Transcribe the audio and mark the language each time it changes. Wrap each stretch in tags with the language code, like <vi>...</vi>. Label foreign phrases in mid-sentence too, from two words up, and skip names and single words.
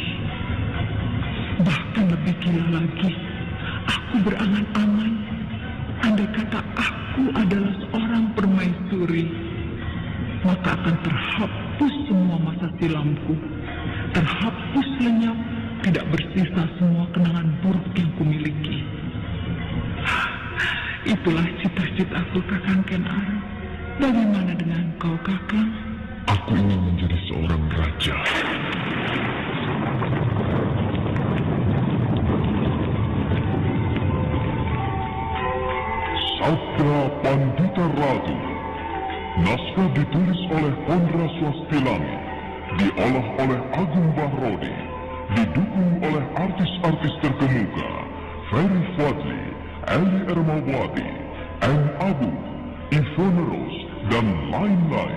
<id>Bahkan lebih gila lagi, aku berangan-angan, andai kata aku adalah seorang permaisuri, maka akan terhapus semua masa silamku, terhapus lenyap, tidak bersisa semua kenangan buruk yang kumiliki. Itulah cita-citaku, Kakang Ken Arok. Bagaimana dengan kau, Kakang? Aku ingin menjadi seorang raja. Sabda Pandita Ratu. Naskah ditulis oleh Pondra Swastilangi, diolah oleh Agung Bahrodi, didukung oleh artis-artis terkemuka Ferry Fadli, Eli Ermawati, M. Abu, Ivone Rose, dan lain-lain.</id>